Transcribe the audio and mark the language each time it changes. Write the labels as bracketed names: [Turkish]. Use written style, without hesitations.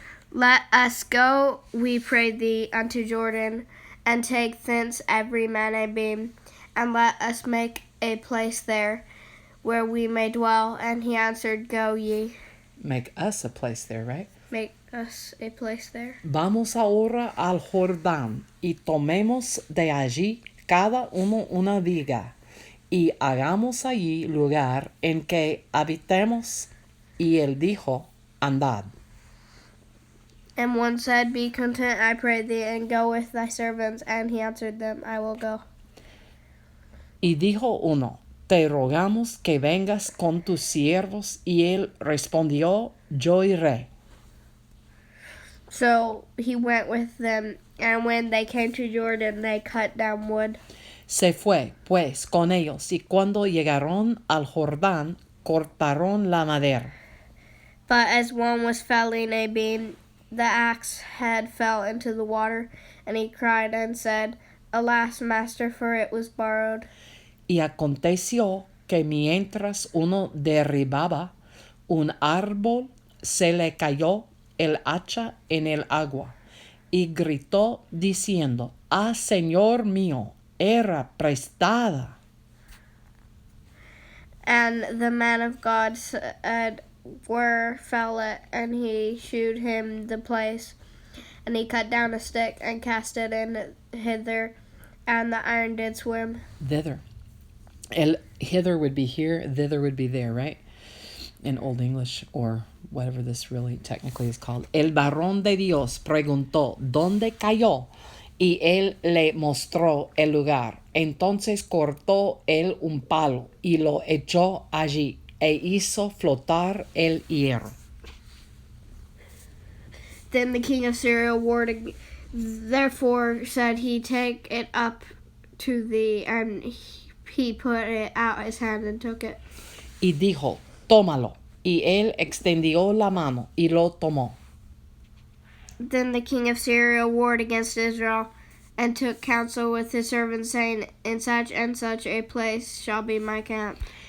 [English] Let us go, we pray thee, unto Jordan, and take thence every man a beam, and let us make a place there, where we may dwell. And he answered, Go ye. Make us a place there, right? Make us a place there. [Spanish] Vamos ahora al Jordán y tomemos de allí cada uno una viga y hagamos allí lugar en que habitemos. Y él dijo, Andad. [English] And one said, Be content, I pray thee, and go with thy servants. And he answered them, I will go. [Spanish] Y dijo uno, Te rogamos que vengas con tus siervos. Y él respondió, Yo iré. [English] So he went with them, and when they came to Jordan, they cut down wood. [Spanish] Se fue, pues, con ellos, y cuando llegaron al Jordán, cortaron la madera. [English] But as one was felling a beam, the axe head fell into the water, and he cried and said, Alas, master, for it was borrowed. [Spanish] Y aconteció que mientras uno derribaba un árbol, se le cayó el hacha en el agua, y gritó diciendo, Ah, Señor mío, era prestada. [English] And the man of God said, Where fell it? And he shewed him the place. And he cut down a stick and cast it in hither, and the iron did swim. Thither. Hither would be here, thither would be there, right? In Old English, or whatever this really technically is called. [Spanish] El varón de Dios preguntó, ¿dónde cayó? Y él le mostró el lugar. Entonces cortó él un palo y lo echó allí, e hizo flotar el hierro. [English] Then the king of Syria warred, therefore said he, Take it up to thee. And he put it out his hand and took it. [Spanish] Y dijo, tómalo. Y él extendió la mano y lo tomó. [English] Then the king of Syria warred against Israel, and took counsel with his servants, saying, In such and such a place shall be my camp.